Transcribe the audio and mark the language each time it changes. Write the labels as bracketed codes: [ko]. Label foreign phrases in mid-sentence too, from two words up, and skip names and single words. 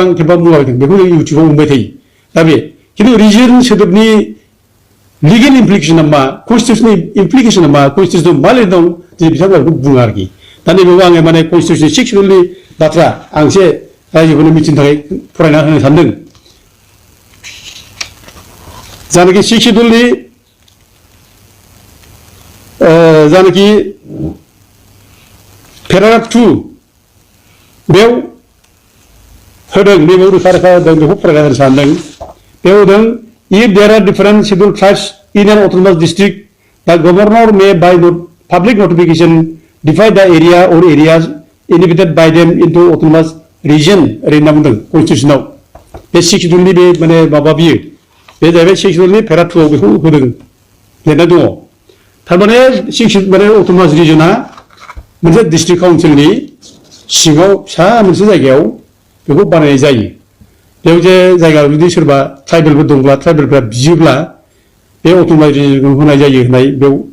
[brx] बुंलाबायदों बेखौ जों इउटुबाव मोनबाय थायो दा बे खिन्थु रिजन सोदोबनि [en] legal implication [brx] मा कनस्टिटिउसननि इमप्लिकेसना मा कनस्टिटिउसनाव मा लिरदों दिनै बिथांमोना बेखौ बुङा आरोखि दा नैबेयाव आङो माने कनस्टिटिउसननि 6 शेड्युलनि बाथ्रा आं एसे रायजोफोरनो मिथिनो थाखाय फरायना होनो सानदों जानाखि 6 शेड्युलनि जानाखि पेराग्राफ 2 बेयाव होदों नैबेयाव रोखा रोखा होदों बेखौ फरायना होनो सानदों बेयाव होदों [en] if there are different scheduled tribes in an autonomous district the governor may by public notification divide the area or areas inhabited by them into autonomous [brx] region ओरै होनना बुंदों कनस्टिटिउसनाव बे 6 शेड्युलनि बे माने माबा बियो बे जाहैबाय 6 शेड्युलनि पेरा 2 आव बेखौ होदों लिरनाय दङ थारमाने 6 माने [en] autonomous region [brx] मोनसे डिस्ट्रिक्ट काउन्सिलनि सिङाव फिसा मोनसे जायगायाव बेखौ बानायनाय जायो बेयाव जे जायगायाव जुदि सोरबा ट्राइबेलफोर दंब्ला ट्राइबेलफ्रा बियोब्ला बे अट'नमास रिजनखौ होनाय जायो होननाय बेयाव